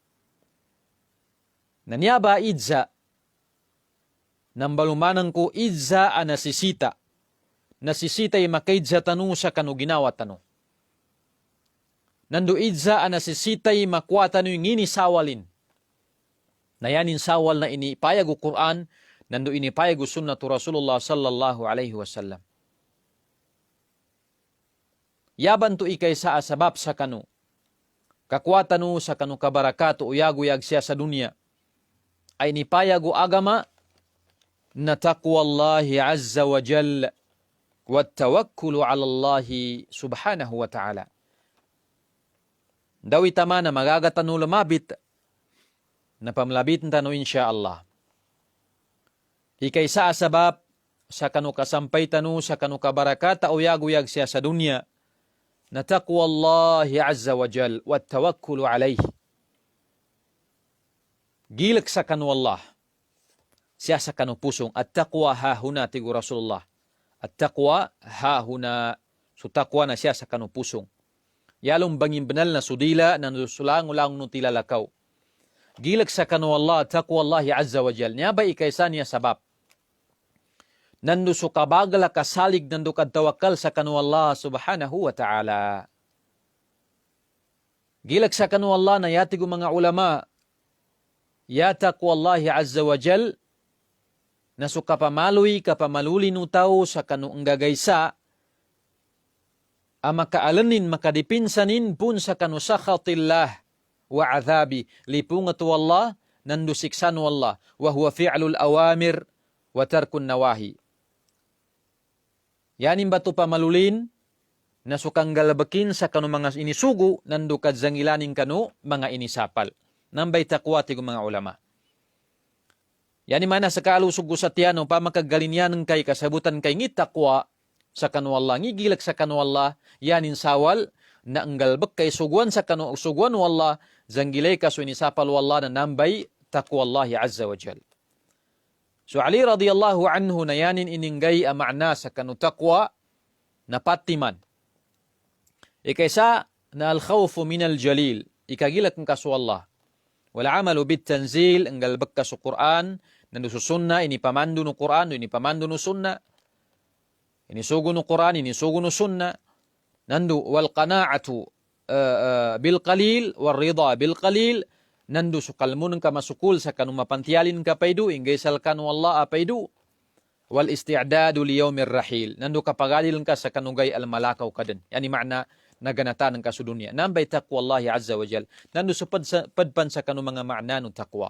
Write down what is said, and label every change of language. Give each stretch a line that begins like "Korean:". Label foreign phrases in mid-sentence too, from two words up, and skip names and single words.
Maguindanaon: Nanyaba idza, nambalumanang ko idza anasisita. Nasisita yung makaidza tanu sa kanu ginawa tanu. Nandu idza anasisitay makwatan yung inisawalin. Na yanin sawal na inipayag o Quran, nandu inipayag o sunnatu Rasulullah
Arabic: صلى الله عليه وسلم.
Maguindanaon: Yaban to ikay sa asabab sa kanu. Kakwatan no sa kanu kabarakato o yaguyag siya sa dunya. Ay nipayag o agama na
Arabic: تقوى الله عز وجل والتوكل على الله سبحانه وتعالى.
Maguindanaon: Daw itama na magagatan no lumabit na pamlabit na no
Arabic: إن شاء الله.
Maguindanaon: Ikay sa asabab sa kanu kasampay tanu sa kanu kabarakata o yaguyag siya sa dunya na
Arabic: تقوى الله عز وجل والتوكل عليه.
Maguindanaon: Gilak sa kanu Allah siya sa kanu pusong
Arabic: التقوى هاهنا
Maguindanaon: tigo Rasulullah.
Arabic: التقوى هاهنا,
Maguindanaon: so taqwa na siya sa kanu pusong. Yalong bangin banal na sudila na nusulang-ulang nutilalakaw. Gilag sa kanu Allah,
Arabic: تقوى الله عز وجل.
Maguindanaon: Niya ba ikaysa niya sabab? Nandu sukabagala kasalig nandu kadtawakal sa kanu Allah
Arabic: سبحانه وتعالى.
Maguindanaon: Gilag sa kanu Allah na yatigo mga ulama, ya
Arabic: تقوى الله عز وجل,
Maguindanaon: na sukapamaluy kapamaluli nutaw sa kanu enggagaysa, makaalannin makadipinsanin pun sa kanusakhatillah wa adhabi lipungatu Allah nandu siksanu Allah
Arabic: وهو فعل الأوامر وترك النواهي.
Maguindanaon: Yanin batu pamalulin na sukang galabakin sa kanu mga inisugo nandu kadzangilaning kanu mga inisapal. Nambay takwati ko mga ulama. Yani mana sa kalusog sa tiyano pa makagalinyan kay kasabutan kay ngit takwa sa kanu Allah, ngigilak sa kanu Allah, yanin sawal, na anggalbak kay suguan sa kanu suguan wallah, zanggilay ka so inisapal wallah na nambay
Arabic: تقوى الله عز وجل.
Maguindanaon: So Ali
Arabic: رضي الله عنه
Maguindanaon: na yanin ininggay ang ma'na sa kanu taqwa na patiman. Ikaysa na
Arabic: الخوف من الجليل,
Maguindanaon: ikagilak ng kaso Allah.
Arabic: والعمل بالتنزيل,
Maguindanaon: anggalbak ka sa Quran, nandu sa sunna, inipamandu no Quran, inipamandu no sunna, inisugo no Quran, inisugo no sunna, nandu
Arabic: والقناعة بالقليل والرضا بالقليل,
Maguindanaon: nandu sukalmun ka masukul sa kanu mapantialin ka paidu, ingaysal kanu Allah apaidu,
Arabic: والاستعداد ليوم الرحيل,
Maguindanaon: nandu kapagalil ka sa kanugay al malakaw kaden. Yani makna naganatan ng kasudunya. Nambay
Arabic: تقوى الله عز وجل.
Maguindanaon: Nandu sa padpan sa kanu mga makna no taqwa.